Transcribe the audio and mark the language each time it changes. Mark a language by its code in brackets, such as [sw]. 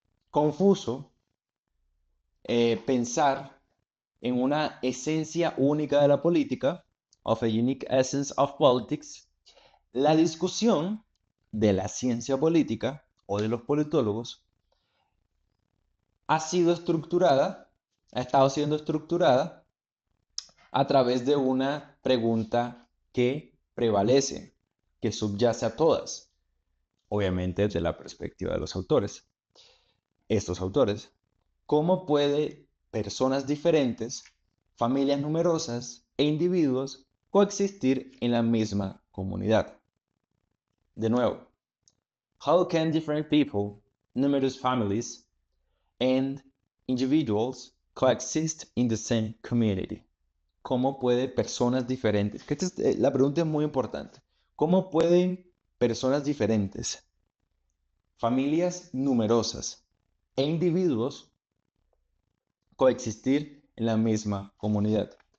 [es] confuso pensar en una esencia única de la política, [en] of a unique essence of politics, [es] la discusión de la ciencia política o de los politólogos ha sido estructurada, ha estado siendo estructurada a través de una pregunta que prevalece, que subyace a todas, obviamente desde la perspectiva de los autores. Estos autores, ¿cómo puede personas diferentes, familias numerosas e individuos coexistir en la misma comunidad? De nuevo, [en] how can different people numerous families and individuals coexist in the same community? [es] ¿Cómo puede personas diferentes? La pregunta es muy importante. ¿Cómo pueden personas diferentes, familias numerosas e individuos coexistir en la misma comunidad?